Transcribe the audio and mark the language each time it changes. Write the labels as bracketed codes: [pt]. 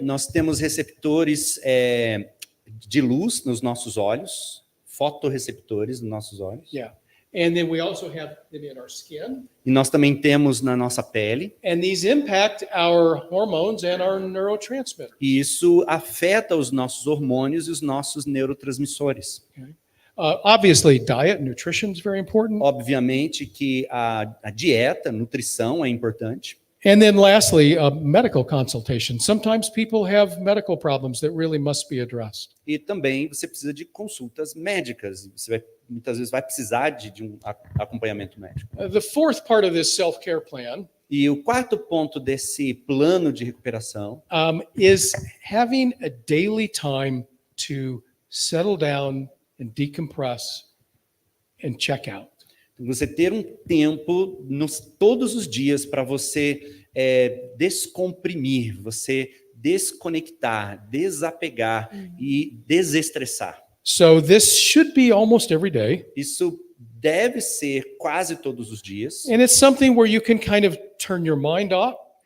[pt] Nós temos receptores de luz nos nossos olhos, fotorreceptores nos nossos olhos. [en] Yeah. And then we also have them in our skin. [pt] E nós também temos na nossa pele. [en] And these impact our hormones and our neurotransmitters. [pt] E isso afeta os nossos hormônios e os nossos neurotransmissores. [en] Obviously, diet, nutrition is very important. [pt] Obviamente que a dieta, a nutrição é importante. [en] And then lastly, medical consultation. Sometimes people have medical problems that really must be addressed. [pt] E também você precisa de consultas médicas. Você muitas vezes vai precisar de um acompanhamento médico. [en] The fourth part of this self-care plan [pt] E o quarto ponto desse plano de recuperação [en] is having a daily time to settle down and decompress and check out. [pt] você ter um tempo todos os dias para você descomprimir, você desconectar, desapegar e desestressar. [en] So this should be almost every day. [pt] Isso deve ser quase todos os dias. [en] And it's something where you can kind of turn your mind off.